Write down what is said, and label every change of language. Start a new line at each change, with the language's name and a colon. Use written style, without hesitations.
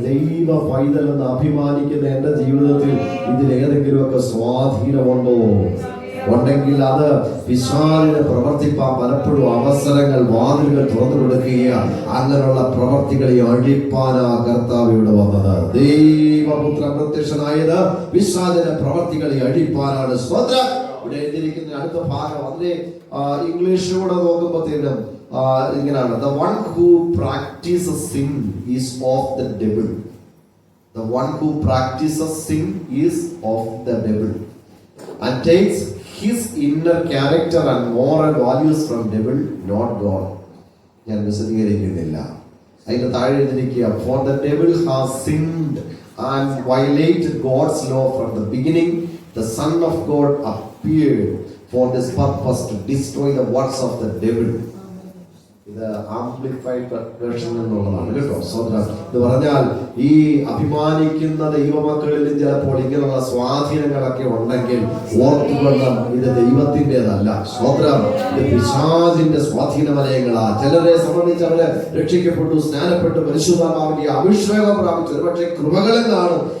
Malayalam: ദൈവ പൈതൽ എന്ന് അഭിമാനിക്കുന്ന എന്റെ ജീവിതത്തിൽ ഇതിലേതെങ്കിലുമൊക്കെ സ്വാധീനമുണ്ടോ? ഉണ്ടെങ്കിൽ അത് പിശാചിനെ പ്രവർത്തിപ്പാൻ പലപ്പോഴും അവസരങ്ങൾ, വാതിലുകൾ തുറന്നു കൊടുക്കുകയാണ്. അങ്ങനെയുള്ള പ്രവർത്തികളെ അഴിപ്പാനാ കർത്താവ് ഇവിടെ വന്നത്. ദൈവപുത്രൻ പ്രത്യക്ഷനായത് പിശാചിന്റെ പ്രവർത്തികളെ അഴിപ്പാനാണ്. സ്വതന്ത്രം. ഇവിടെ എഴുതിയിരിക്കുന്ന അടുത്ത ഭാഗം അതിനെ ഇംഗ്ലീഷിലൂടെ നോക്കുമ്പോഴത്തേനും ഇങ്ങനെയാണ്:
English: The one who practices sin is of the devil. The one who practices sin is of the devil and takes his inner character and moral values from devil, not God.
Malayalam: ഞാൻ വിശദീകരിക്കുന്നില്ല. അതിന്റെ താഴെ എഴുതിയിരിക്കുക:
English: For the devil has sinned and violated God's law from the beginning. The Son of God appeared for this purpose to destroy the works of the devil.
Malayalam: ഇത് amplified version എന്നുള്ളതാണ് കേട്ടോ. സ്വതന്ത്രം എന്ന് പറഞ്ഞാൽ ഈ അഭിമാനിക്കുന്ന ദൈവമക്കളിലും ചിലപ്പോൾ ഇങ്ങനെയുള്ള സ്വാധീനങ്ങളൊക്കെ ഉണ്ടെങ്കിൽ ഓർത്തുകൊള്ളും, ഇത് ദൈവത്തിൻ്റെതല്ല. സ്വതന്ത്രം. ഇത് പിശാചിന്റെ സ്വാധീന വലയങ്ങളാ. ചിലരെ സംബന്ധിച്ച് അവരെ രക്ഷിക്കപ്പെട്ടു, സ്നാനപ്പെട്ടു, പരിശുദ്ധാത്മാവിന്റെ അഭിഷേകം പ്രാപിച്ചു, ഒരുപക്ഷെ കൃപകളും കാണും.